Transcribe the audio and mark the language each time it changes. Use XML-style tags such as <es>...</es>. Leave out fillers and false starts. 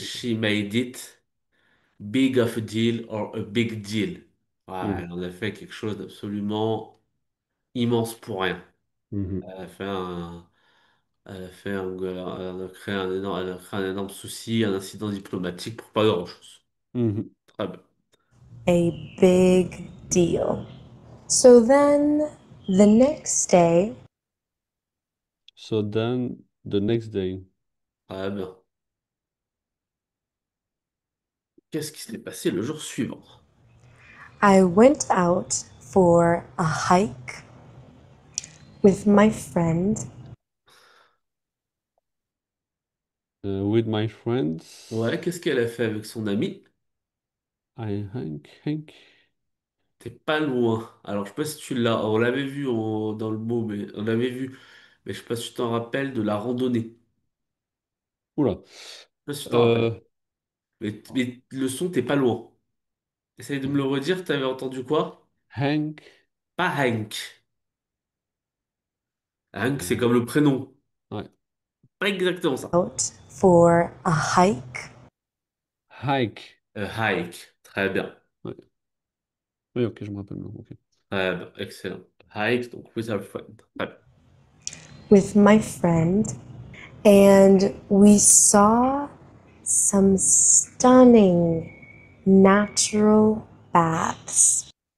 <en>she made it big of a deal or a big deal.</en> <fr>Ouais, Mhm. elle en a fait quelque chose d'absolument immense pour rien. Mhm. Elle a fait un, elle a fait un, elle a créé un énorme, elle a créé un énorme souci, un incident diplomatique pour pas grand-chose. Mhm. Très bien.</fr> <en>A big deal. So then the next day, So then, the next day.</en> <fr>Très bien. Qu'est-ce qui s'est passé le jour suivant?</fr> <en>I went out for a hike with my friend With my friends.</en> <fr>Ouais, qu'est-ce qu'elle a fait avec son ami? Hank. T'es pas loin. Alors, je sais pas si tu l'as. On l'avait vu dans le mot, mais on l'avait vu. Mais je sais pas si tu t'en rappelles de la randonnée. Oula. Je sais pas si tu t'en rappelles. Euh, Mais le son, t'es pas loin. Essaye de me le redire, t'avais entendu quoi? Hank. Pas Hank. Hank, c'est Euh, comme le prénom. ouais. Pas exactement ça.</fr> <en>out for a hike Hike.</en> <fr>Hike. Très bien. Ouais. Oui, ok, je me rappelle maintenant. Ok. Très bien. Excellent. Hike, donc</fr> <en>with our friend.</en> <fr>Très bien.</fr> <en>with my friend, and we saw some stunning natural baths.</en>